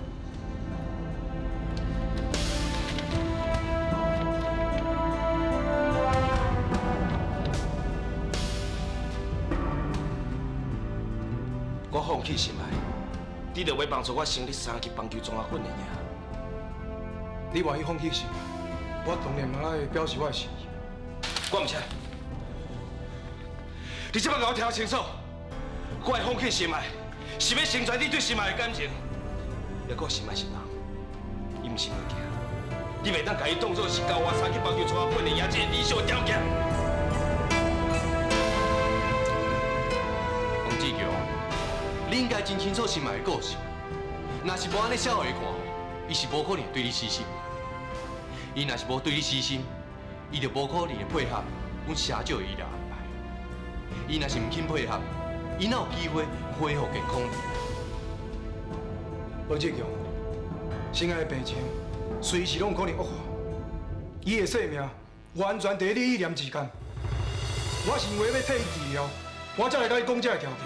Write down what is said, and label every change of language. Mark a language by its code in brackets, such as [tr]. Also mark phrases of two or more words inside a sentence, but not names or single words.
[nan] 我放弃心爱，你就要帮助我成立3级棒球综合训练营。你愿意放弃心爱，我当然嘛爱表示我的心意。我唔请，你即摆甲我听清楚，我会放弃心爱，是要成全你对心爱的感情。也搁心爱是人，伊唔是物件，你袂当甲伊当作是交我3级棒球综合训练营这个理想的条件。王志强。你应该真清楚心爱的个性，若是无安尼写互伊看，伊是无可能对你死心。伊若是无对你死心，伊就无可能会配合阮社长的医疗安排。伊若是唔肯配合，伊哪有机会恢复健康呢？罗志强，心爱的病情随时拢可能恶化，伊的性命完全在你意念之间。我是因为要替伊治疗，我才来甲你讲这个条件。